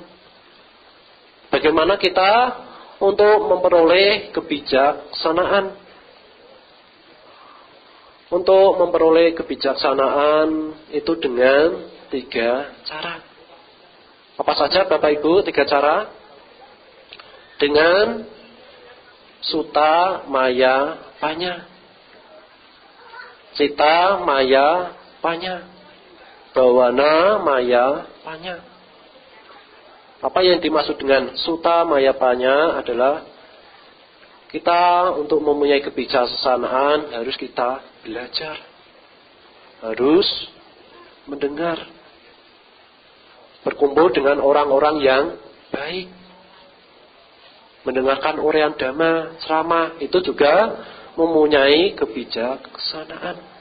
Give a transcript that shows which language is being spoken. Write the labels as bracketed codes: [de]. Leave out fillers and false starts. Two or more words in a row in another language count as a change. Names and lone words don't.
[id] Bagaimana kita untuk memperoleh kebijaksanaan? Untuk memperoleh kebijaksanaan itu dengan 3 cara. Apa saja Bapak Ibu 3 cara? Dengan [pi] sutta maya panya, cita maya panya, bawana maya panya. [id] Apa yang dimaksud dengan [pi] sutta maya panya [id] adalah kita untuk mempunyai kebijaksanaan harus kita belajar, harus mendengar, berkumpul dengan orang-orang yang baik, mendengarkan uraian dhamma, ceramah, itu juga mempunyai kebijaksanaan.